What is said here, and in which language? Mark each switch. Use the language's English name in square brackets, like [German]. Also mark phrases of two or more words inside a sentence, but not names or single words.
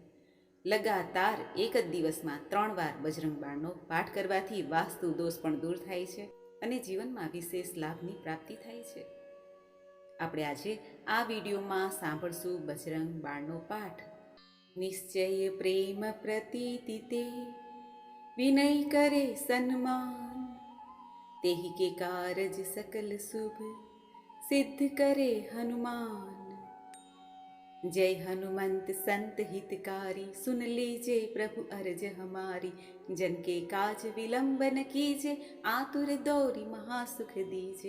[Gujarati] લગાતાર એક જ દિવસમાં 3 વાર બજરંગ બાણનો પાઠ કરવાથી વાસ્તુ દોષ પણ દૂર થાય છે અને જીવનમાં વિશેષ લાભની પ્રાપ્તિ થાય છે. આપણે આજે આ વિડીયોમાં સાંભળશું બજરંગ બાણનો પાઠ. [Hindi] निश्चय प्रेम प्रतीति ते, विनय करे सन्मान, તેहि के कारज सकल शुभ, सिद्ध करे हनुमान. जय हनुमंत संत हितकारी, सुन लीजे प्रभु अर्ज हमारी. जन के काज विलंब न कीजे, आतुर दौरी महासुख दीजे.